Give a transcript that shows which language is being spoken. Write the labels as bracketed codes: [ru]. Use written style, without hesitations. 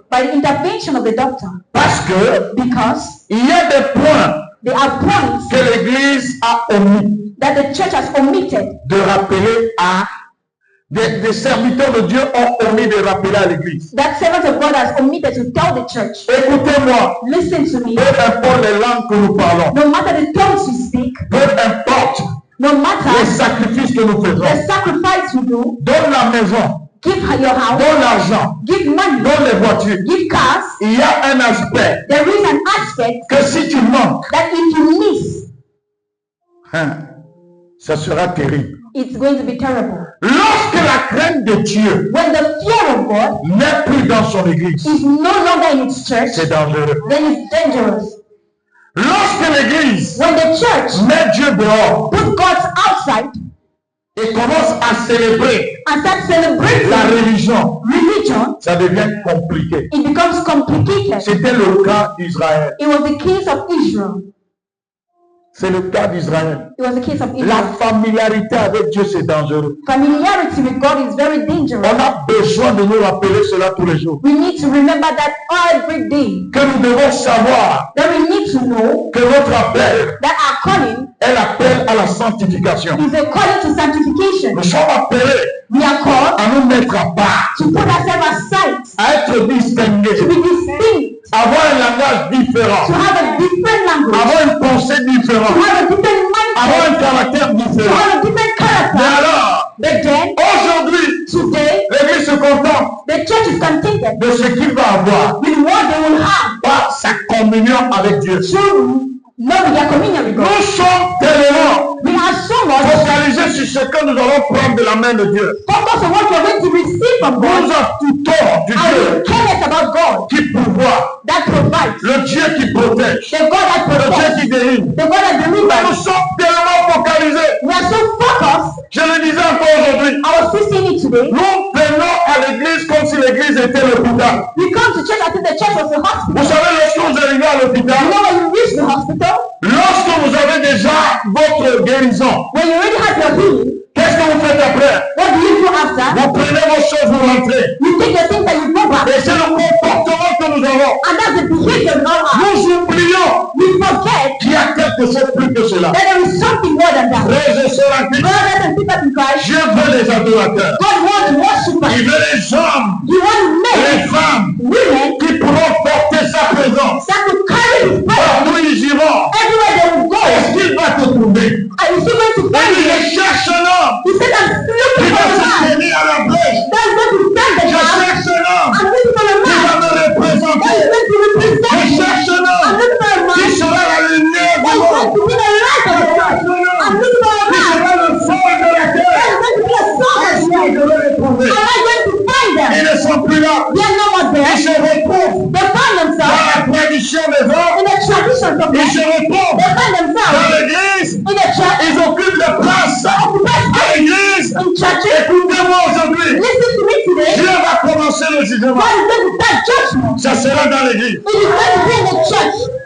[en] by the intervention of the doctor. [fr] Parce que [en] Because [fr] il y a des points [en] there are points [fr] que l'Église a omis [en] that the church has omitted. [fr] de rappeler à des serviteurs de Dieu ont omis de rappeler à l'Église. [en] That servant of God has omitted to tell the church. [fr] Écoutez-moi, [en] Listen to me. [fr] peu importe les langues que nous parlons, [en] No matter the tongues you speak, [fr] peu importe [en] no [fr] les [en] matter [fr] sacrifices que nous faisons, [en] the sacrifice you do, [fr] donne la maison, [en] give your house, [fr] donne l'argent, [en] give money, [fr] donne les voitures. [en] give cars. [fr] Il y a un aspect [en] There is an aspect [fr] que si tu manques, [en] that if you miss, [fr] ça sera terrible. [en] it's going to be terrible. [fr] Lorsque la crainte de Dieu [en] When the fear of God [fr] n'est plus dans son église, [en] is no longer in its church, [fr] c'est dangereux. [en] then it's dangerous. [fr] Lorsque l'église [en] When the church [fr] met Dieu dehors [en] put God outside [fr] et commence à célébrer [en] and start celebrating [fr] la religion, [en] religion, [fr] ça devient compliqué. [en] it becomes complicated. [fr] C'était le cas d'Israël. [en] It was the case of Israel. [fr] C'est le cas d'Israël. [en] It was the case of Israel. [fr] La familiarité avec Dieu, c'est dangereux. [en] Familiarity with God is very dangerous. [fr] On a besoin de nous rappeler cela tous les jours. [en] We need to remember that every day. [fr] Que nous devons savoir [en] that we need to know [fr] que notre appel [en] that our calling [fr] est l'appel à la sanctification. [en] is a calling to sanctification. [fr] Nous sommes appelés [en] We are called [fr] à nous mettre à part, [en] to put ourselves aside, [fr] à être distingués, [en] to be distinct, [fr] avoir un langage différent, [en] to have a different language, [fr] avoir une pensée [en] to [fr] différente, [en] have a different [fr] avoir un [en] mindset, [fr] caractère [en] to [fr] différent. [en] have a different [fr] Mais [en] character. [fr] alors, [en] But then, [fr] aujourd'hui, [en] today, [fr] l'Église se contente [en] the church is contented [fr] de ce qu'il va avoir [en] with what they will have [fr] par sa communion avec Dieu. [en] through knowing their communion with God. [fr] Nous sommes tellement [en] We are so much [fr] focalisés sur ce que nous allons prendre de la main de Dieu. [en] focused on what we are going to receive from [fr] Nous [en] God, [fr] accoutons du [en] and we [fr] Dieu [en] care less about God [fr] qui pourvoit, [en] that provides, [fr] le Dieu qui protège, [en] the God that [fr] le Dieu [en] protects, [fr] qui délivre. [en] the God that [fr] Nous [en] delivers. [fr] sommes tellement focalisés. [en] We are so focused. [fr] Je le disais encore aujourd'hui. [en] I was still saying it today. [fr] Nous venons à l'église comme si l'église était l'hôpital. [en] We come to church as if the church was a [fr] Vous [en] hospital. [fr] savez, lorsque vous arrivez à [en] You [fr] l'hôpital, [en] know when you reach the hospital, [fr] lorsque vous avez déjà votre guérison, [en] when you already have your healing, [fr] qu'est-ce que vous faites après? [en] what do you do after? [fr] Vous prenez vos choses, vous rentrez. [en] You take the things that you go back. [fr] Et c'est le comportement que nous avons. [en] And that's the behavior we all have. [fr] Nous oublions [en] We forget [fr] qu'il y a quelque chose plus que cela. [en] that there is something more than that. [fr] Frères et sœurs en Christ, [en] Brothers and sisters in Christ, [fr] Dieu veut des adorateurs. [en] God wants worshipers. [fr] Il veut les hommes, [en] He wants [fr] les [en] men, [fr] femmes [en] women [fr] qui pourront porter sa présence. [en] that will carry His presence [fr] Partout ils iront. [en] everywhere they will go. [fr] cherche un homme [en] I'm looking for a [fr] qui va [en] man [fr] me représenter. [en] that is going to represent [fr] Je [en] me. [fr] cherche un [en] I'm [fr] homme [en] looking for a man [fr] qui sera la lumière [en] that [fr] du [en] is going [fr] monde. [en] to be the light of the world. I'm looking for a [fr] Qui [en] man [fr] sera le fond de la [en] that [fr] terre. [en] is going to be a salt of [fr] Est-ce [en] the [fr] que je [en] world. [fr] vais les trouver? [en] Am I going to find them? [fr] Ils ne sont plus là. [en] They are no more [fr] Ils [en] there. [fr] se retrouvent [en] They find [fr] dans [en] themselves [fr] la tradition des hommes. [en] in the traditions of [fr] Ils [en] men. [fr] se retrouvent [en] They find [fr] dans [en] themselves [fr] l'église. [en] in the church, [fr] Ils occupent la place à l'église. [en] in churches. [fr] Écoutez-moi aujourd'hui. [en] Listen to me today. [fr] Dieu va commencer le jugement. [en] God is going to start judgment. [fr] Ça sera dans l'église. [en] It is going to be in the church.